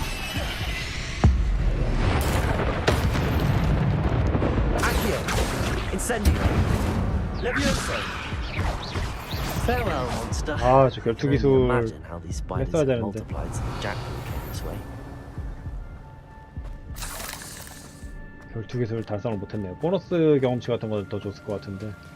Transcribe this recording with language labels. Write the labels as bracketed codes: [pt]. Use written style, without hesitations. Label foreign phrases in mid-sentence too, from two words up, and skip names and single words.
[la] Accio. Incendio. Levioso. [en] Farewell, monster. [ko] 저 결투 기술 [en] Imagine how these spiders [ko] 했어야 [en] have [ko] 되는데. [en] multiplied since Jackdaw came this way. [ko] 결투 기술 달성을 못했네요. 보너스 경험치 같은 거 더 줬을 것 같은데.